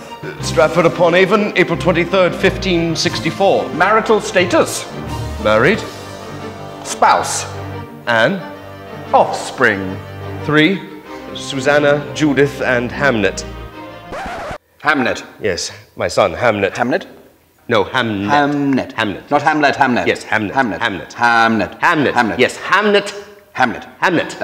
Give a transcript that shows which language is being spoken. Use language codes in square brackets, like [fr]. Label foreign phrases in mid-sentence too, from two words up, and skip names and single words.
[en] Stratford-upon-Avon, April 23rd, 1564. Marital status? Married. Spouse? Anne. Offspring? 3. Susanna, Judith, and Hamnet. Hamnet. Yes, my son, Hamnet. Hamnet? No, Hamnet. Hamnet. Hamnet. Not Hamlet, Hamnet. Yes, Hamnet. Hamnet. Hamnet. Hamnet. Hamnet. Hamnet. Yes, Hamnet. Hamlet. Hamnet.